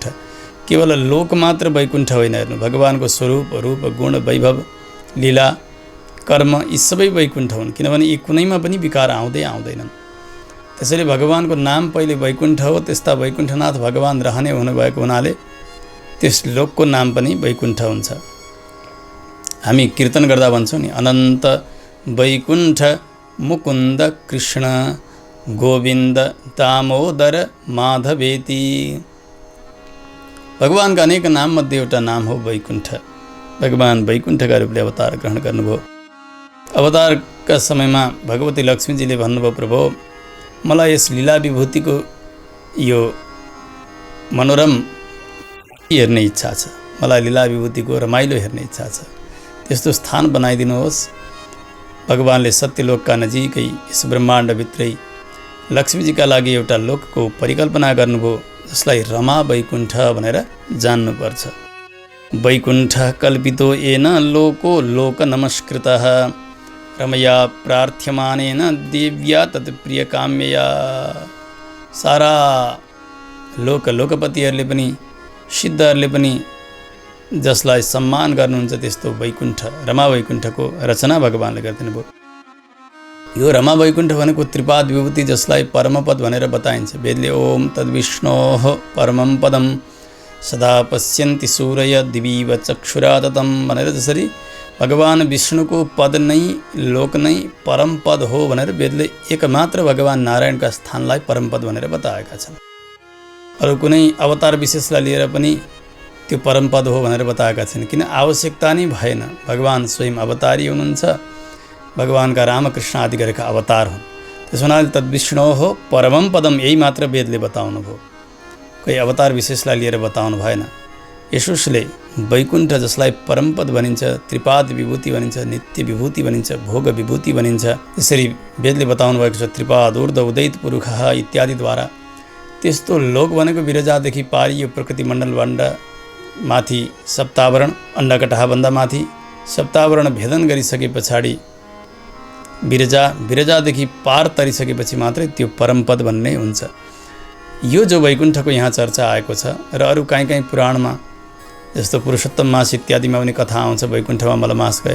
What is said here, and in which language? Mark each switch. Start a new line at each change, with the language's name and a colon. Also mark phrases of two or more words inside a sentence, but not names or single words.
Nepali: केवल लोक मात्र वैकुण्ठ होइन, हेर्नु भगवानको स्वरूप, रूप, गुण, वैभव, लीला, कर्म यी सबै वैकुण्ठ हुन्, किनभने यी कुनैमा पनि विकार आउँदैनन्। त्यसैले भगवानको नाम पहिले वैकुण्ठ हो। त्यस्ता वैकुण्ठनाथ भगवान रहने हुनुभएको हुनाले त्यस लोकको नाम पनि वैकुण्ठ हुन्छ। हामी कीर्तन गर्दा भन्छौँ नि, अनन्त वैकुण्ठ मुकुन्द कृष्ण गोविन्द दामोदर माधवेति। भगवानका अनेक नाम मध्ये एउटा नाम हो वैकुण्ठ। भगवान वैकुण्ठका रूपले अवतार ग्रहण गर्नुभयो। अवतारका समयमा भगवती लक्ष्मीजीले भन्नुभयो, प्रभु मलाई यस लीला विभूतिको यो मनोरम हेर्ने इच्छा छ, मलाई लीला विभूतिको रमाइलो हेर्ने इच्छा छ, त्यस्तो स्थान बनाइदिनुहोस्। भगवानले सत्यलोकका नजिकै यस ब्रह्माण्डभित्रै लक्ष्मीजीका लागि एउटा लोकको परिकल्पना गर्नुभयो, जसलाई रमा वैकुण्ठ भनेर जान्नुपर्छ।
Sanskrit: वैकुण्ठ कल्पितो येन लोको लोक नमस्कृतः रमया प्रार्थ्यमानेन देव्या तत्प्रियकाम्यया।
Nepali: सारा लोकपतिहरूले पनि सिद्धहरूले पनि जसलाई सम्मान गर्नुहुन्छ त्यस्तो वैकुण्ठ रमा वैकुण्ठको रचना भगवानले गरिदिनु भयो। यो रमा वैकुण्ठ भनेको त्रिपाद विभूति, जसलाई परमपद भनेर बताइन्छ। वेदले
Sanskrit: ओम तद्विष्णोः परमं पदम सदा पश्यन्ति सूरय दिवीव चक्षुराततम
Nepali: भनेर जसरी भगवान विष्णुको पद नै लोक नै परम पद हो भनेर वेदले एकमात्र भगवान नारायणका स्थानलाई परमपद भनेर बताएका छन्। अरू कुनै अवतार विशेषलाई लिएर पनि त्यो परमपद हो भनेर बताएका छन्, किन आवश्यकता नै भएन। भगवान स्वयं अवतारी हुनुहुन्छ। भगवानका रामकृष्ण आदि गरेका अवतार हुन्। त्यस हुनाले
Sanskrit: तद्विष्णोः परमं पदम
Nepali: यही मात्र वेदले बताउनु भयो, कोही अवतार विशेषलाई लिएर बताउनु भएन। यसोसले वैकुण्ठ जसलाई परमपद भनिन्छ, त्रिपाद विभूति भनिन्छ, नित्य विभूति भनिन्छ, भोग विभूति भनिन्छ, त्यसरी वेदले बताउनु भएको छ।
Sanskrit: त्रिपाद ऊर्ध्व उदैत पुरुषः
Nepali: इत्यादिद्वारा त्यस्तो लोक भनेको विरजादेखि पारी यो प्रकृति मण्डलभण्ड माथि सप्तावरण अन्डकटाहभन्दा माथि सप्तावरण भेदन गरिसके पछाडि विरजादेखि पार तरिसकेपछि मात्रै त्यो परमपद भन्ने हुन्छ। यो जो वैकुण्ठको यहाँ चर्चा आएको छ र अरू काहीँ पुराणमा जस्तो पुरुषोत्तम मास इत्यादिमा पनि कथा आउँछ, वैकुण्ठमा मलमास गए।